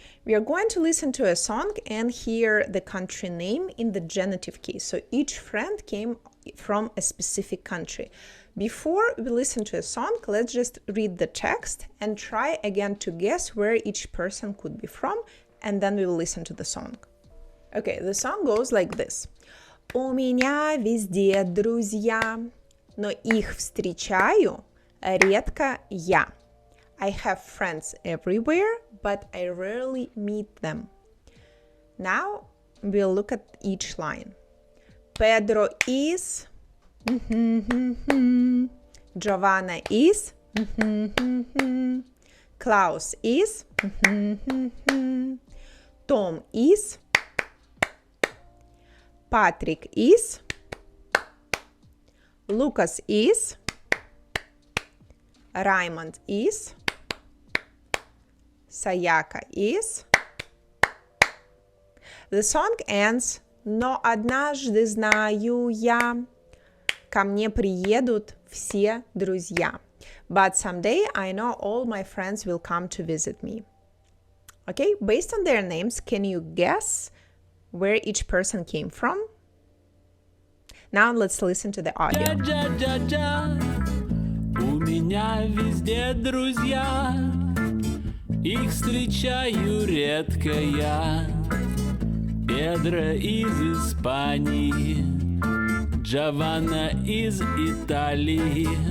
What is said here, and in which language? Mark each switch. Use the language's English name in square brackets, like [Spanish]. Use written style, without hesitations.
[English] We are going to listen to a song and hear the country name in the genitive case. So each friend came from a specific country. Before we listen to a song, let's just read the text and try again to guess where each person could be from, and then we will listen to the song. Okay, the song goes like this. [Russian] У меня везде друзья, но их встречаю редко я. [English] I have friends everywhere, but I rarely meet them. Now we'll look at each line. Pedro is, Giovanna is, Klaus is, Tom is, Patrick is, Lucas is, Raymond is, Sayaka is. The song ends, [Russian] но однажды знаю я, ко мне приедут все друзья. [English] But someday I know all my friends will come to visit me. Okay, based on their names, can you guess where each person came from? Now let's listen to the audio. [Russian] У меня везде друзья, их встречаю редко я. Педро из Испании, Джованна из Италии,